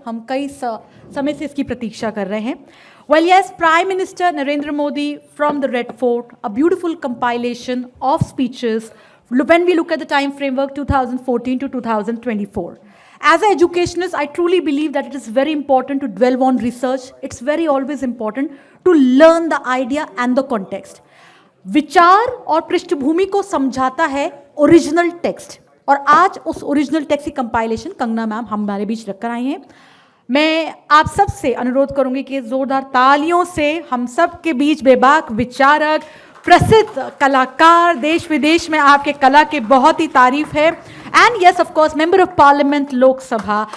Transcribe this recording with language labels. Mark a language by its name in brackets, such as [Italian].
[Hindi] हम कई समय से इसकी प्रतीक्षा कर रहे हैं। [English] Well, yes, Prime Minister Narendra Modi from the Red Fort, a beautiful compilation of speeches when we look at the time framework 2014 to 2024. As an educationist, I truly believe that it is very important to dwell on research. It's very always important to learn the idea and the context. [Hindi] विचार और पृष्ठभूमि को समझाता है original text, और आज उस original text की कंपाइलेशन कंगना मैम हमारे बीच रखकर आई हैं। मैं आप सब से अनुरोध करूंगी कि जोरदार तालियों से हम सब के बीच बेबाक विचारक, प्रसिद्ध कलाकार, देश विदेश में आपके कला की बहुत ही तारीफ है, [English] and yes of course member of parliament [Hindi] Lok Sabha.